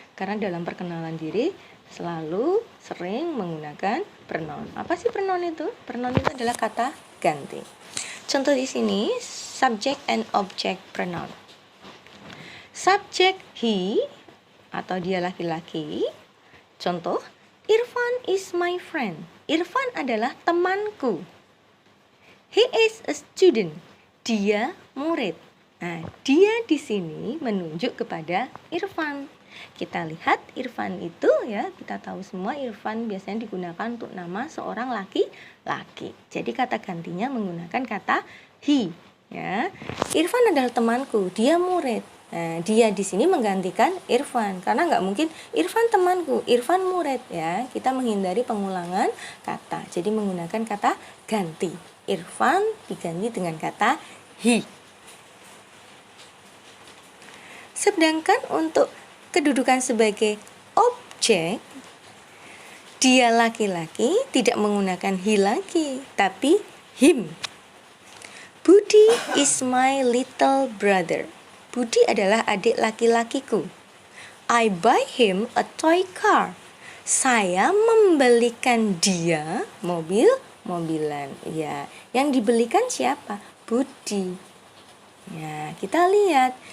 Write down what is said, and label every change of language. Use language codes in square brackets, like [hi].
[id] Karena dalam perkenalan diri selalu sering menggunakan pronoun. Apa sih pronoun itu? Pronoun itu adalah kata ganti. Contoh di sini [en] subject and object pronoun. [id] Subject he atau dia laki-laki. [en] Contoh, Irfan is my friend. Irfan [id] adalah temanku. [en] He is a student. [id] Dia murid. Nah, dia di sini menunjuk kepada Irfan. Kita lihat Irfan itu ya, kita tahu semua Irfan biasanya digunakan untuk nama seorang laki-laki. Jadi kata gantinya menggunakan kata he ya. Irfan adalah temanku, dia murid. Nah, dia di sini menggantikan Irfan karena nggak mungkin Irfan temanku, Irfan murid ya. Kita menghindari pengulangan kata. Jadi menggunakan kata ganti. Irfan diganti dengan kata he. Sedangkan untuk kedudukan sebagai objek, dia laki-laki tidak menggunakan he lagi, tapi him. [en] Budi is my little brother. [id] Budi adalah adik laki-lakiku. [en] I buy him a toy car. [id] Saya membelikan dia mobilan. Ya, yang dibelikan siapa? Budi. Ya, kita lihat.